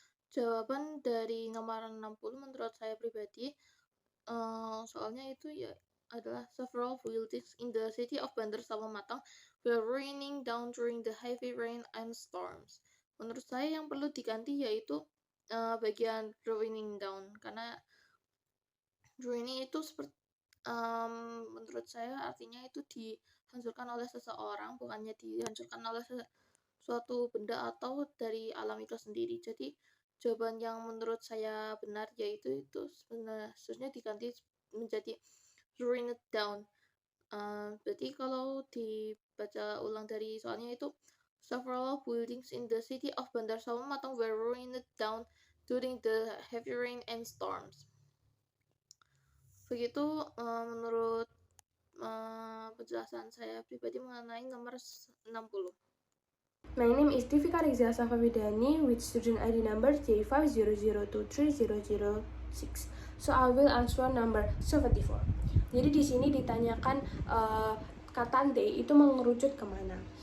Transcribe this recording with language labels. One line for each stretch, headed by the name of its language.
Indonesian: jawaban dari nomor 60 menurut saya pribadi. Soalnya itu ya adalah
English: several buildings in the city of Bandar Matang were raining down during the heavy rain and storms.
Indonesian: Menurut saya yang perlu diganti yaitu bagian raining down, karena raining itu seperti menurut saya artinya itu dihancurkan oleh seseorang, bukannya dihancurkan oleh suatu benda atau dari alam itu sendiri. Jadi jawaban yang menurut saya benar yaitu itu sebenarnya diganti menjadi ruined down. Berarti kalau dibaca ulang dari soalnya itu
English: several buildings in the city of Bandar Matang were ruined down during the heavy rain and storms.
Indonesian: Begitu menurut penjelasan saya pribadi mengenai nomor 60.
English: My name is Divika Rizal Safavidani with student ID number J50023006. So I will answer number 74.
Indonesian: Jadi di sini ditanyakan kata ante itu mengerucut kemana?